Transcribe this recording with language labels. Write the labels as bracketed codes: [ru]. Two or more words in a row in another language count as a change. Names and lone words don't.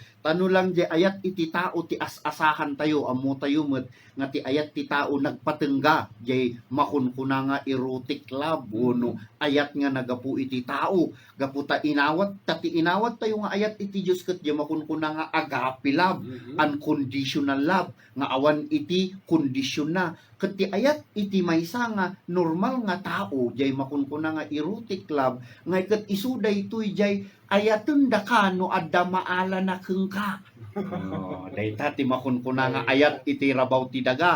[ilo] Tano lang jay ayat iti tao ti as-asahan tayo amo tayo met nga ti ayat ti tao nagpatengga jay makunkuna nga [en] erotic love [ilo] no ayat nga nagapu iti tao gapu ta inawat tayo nga ayat iti Dios ket jay makunkuna nga [en] agape love, unconditional love [ilo] nga awan iti kondisyon na ket ti ayat iti maysa nga normal nga tao jay makunkuna nga [en] erotic love [ilo] nga ket isuday toy jay ayaten da ka no adda maala na kengka. Oh, dayta ti makunkuna nga ayat iti rabaw ti daga.